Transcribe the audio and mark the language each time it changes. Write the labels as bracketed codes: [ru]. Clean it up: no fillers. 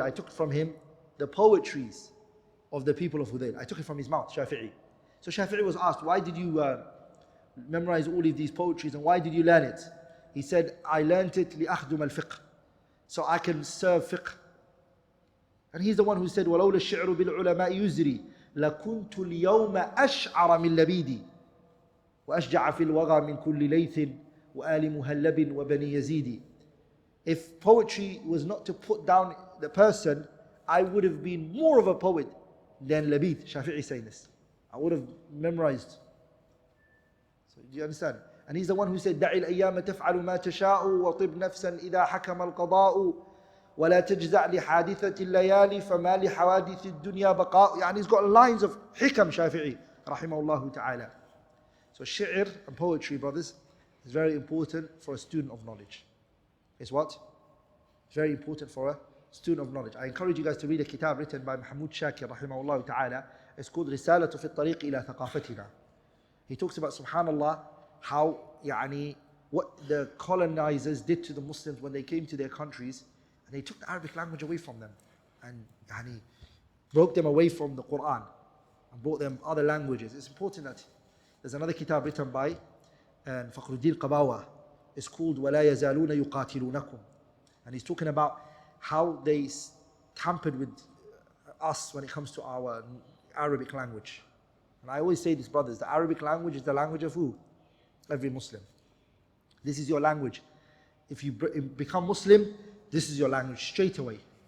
[en] I took from him the poetries of the people of Hudayl. I took it from his mouth, Shafi'i. So Shafi'i was asked, why did you memorize all of these poetries and why did you learn it? He said, I learned it [ar] لأخدم الفقه, [en] so I can serve fiqh. And he's the one who said, [ar] وَلَوْلَا الشِّعْرُ بِالْعُلَمَاءِ يُزْرِي لَكُنْتُ الْيَوْمَ أَشْعَرَ مِنْ لَبِيدِي وَأَشْجَعَ فِي الْوَغَى مِنْ كُلِّ لَيْثٍ وَآلِ مُهَلَّبٍ وَبَنِي يَزِيدِ. [en] If poetry was not to put down the person, I would have been more of a poet than Labid, Shafi'i saying this. I would have memorized. So do you understand? And he's the one who said, [ar] دع الأيام تفعل ما تشاء وطب نفسا إذا حكم القضاء ولا تجزع لحادثة الليالي فما لحوادث الدنيا بقاء. يعني [en] he's got lines of hikam Shafi'i, rahimahullah ta'ala. So shi'r and poetry, brothers, is very important for a student of knowledge. It's what? It's very important for a student of knowledge. I encourage you guys to read a kitab written by Mahmoud Shakir, rahimahullah ta'ala. It's called [ar] رسالة في الطريق إلى ثقافتنا. [en] He talks about, subhanallah, how what the colonizers did to the Muslims when they came to their countries, and they took the Arabic language away from them, and broke them away from the Quran, and brought them other languages. It's important that there's another kitab written by Fakhruddin Qabawa. It's called [ar] وَلَا يَزَالُونَ يُقَاتِلُونَكُمْ. [en] And he's talking about how they tampered with us when it comes to our Arabic language. And I always say this, brothers, the Arabic language is the language of who? Every Muslim. This is your language. If you become Muslim, this is your language straight away.